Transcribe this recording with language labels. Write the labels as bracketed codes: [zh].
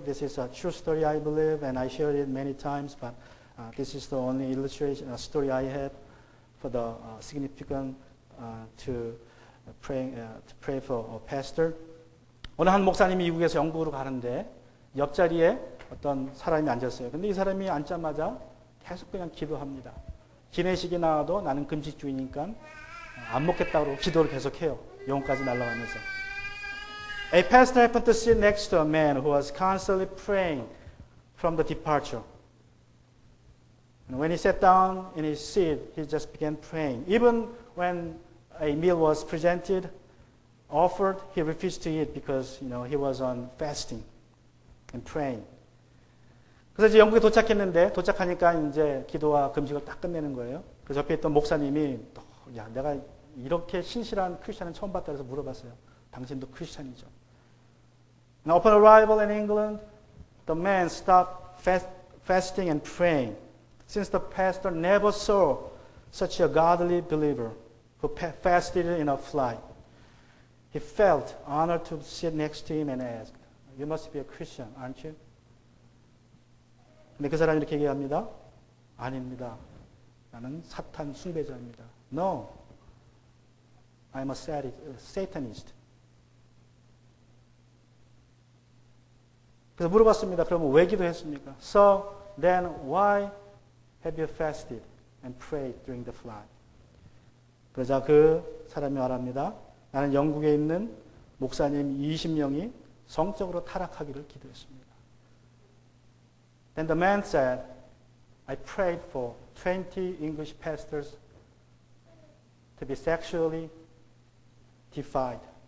[en] This is a true story, I believe, and I shared it many times, but this is the only illustration, story I have for the significant to pray for a pastor. [ko] 어느 한 목사님이 미국에서 영국으로 가는데 옆자리에 어떤 사람이 앉았어요. 근데 이 사람이 앉자마자 계속 그냥 기도합니다. 기내식이 나와도 나는 금식주의니까 안 먹겠다고 기도를 계속해요. 영혼까지 날아가면서. [en] A pastor happened to sit next to a man who was constantly praying from the departure. And when he sat down in his seat, he just began praying. Even when a meal was presented, offered, he refused to eat because he was on fasting and praying. [ko] 그래서 이제 영국에 도착했는데 도착하니까 이제 기도와 금식을 딱 끝내는 거예요. 그래서 옆에 있던 목사님이 야, 내가 이렇게 신실한 크리스찬은 처음 봤다 해서 물어봤어요. 당신도 크리스찬이죠. [en] Now, upon arrival in England, the man stopped fasting and praying, since the pastor never saw such a godly believer who fasted in a flight. He felt honored to sit next to him and asked, "You must be a Christian, aren't you?" [ko] 근데 그 사람이 이렇게 얘기합니다. 아닙니다. 나는 사탄 숭배자입니다. [en] No, I'm a Satanist. [ko] 그래서 물어봤습니다. 그러면 왜 기도했습니까? [en] So then why have you fasted and prayed during the flight? [ko] 그러자 그 사람이 말합니다. 나는 영국에 있는 목사님 20명이 성적으로 타락하기를 기도했습니다. [en] Then the man said, I prayed for 20 English pastors to be sexually defiled.